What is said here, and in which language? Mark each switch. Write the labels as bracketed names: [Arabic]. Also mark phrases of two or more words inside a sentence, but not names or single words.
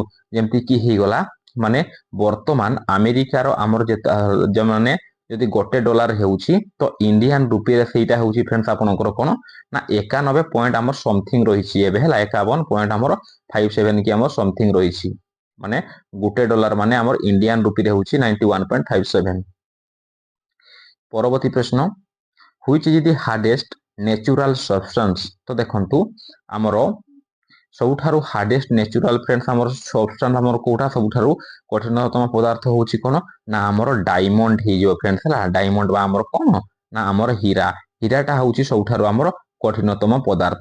[Odia] ଯେମିତି କି ହେଇଗଲା ମାନେ ବର୍ତ୍ତମାନ ଆମେରିକାର ଆମର ମାନେ ଯଦି ଗୋଟେ ଡଲାର ହେଉଛି ତ [English] Indian rupeeରେ [Odia] ସେଇଟା ହେଉଛି फ्रेंड्स ଆପଣଙ୍କର କ'ଣ ନା 91 ପଏଣ୍ଟ ଆମର ସମଥିଙ୍ଗ ରହିଛି ଏବେ ହେଲା, 51 ଆମର 57 କି ଆମର ସମଥିଙ୍ଗ ରହିଛି, ମାନେ ଗୋଟେ ଡଲାର ମାନେ ଆମର [English] Indian rupeeରେ [Odia] ହେଉଛି 91.57। ପରବର୍ତ୍ତୀ ପ୍ରଶ୍ନ, [English] which is the hardest natural substance। [Odia] ତ ଦେଖନ୍ତୁ ଆମର ସବୁଠାରୁ [English] hardest natural friends [Odia] ଆମର ସବଷ୍ଟାନ୍ସ ଆମର କୋଉଟା ସବୁଠାରୁ କଠିନତମ ପଦାର୍ଥ ହେଉଛି କ'ଣ ନା ଆମର ଡାଇମଣ୍ଡ ହେଇଯିବ फ्रेंड्स ହେଲା। ଡାଇମଣ୍ଡ ବା ଆମର କ'ଣ ନା ଆମର ହୀରାଟା ହେଉଛି ସବୁଠାରୁ ଆମର କଠିନତମ ପଦାର୍ଥ।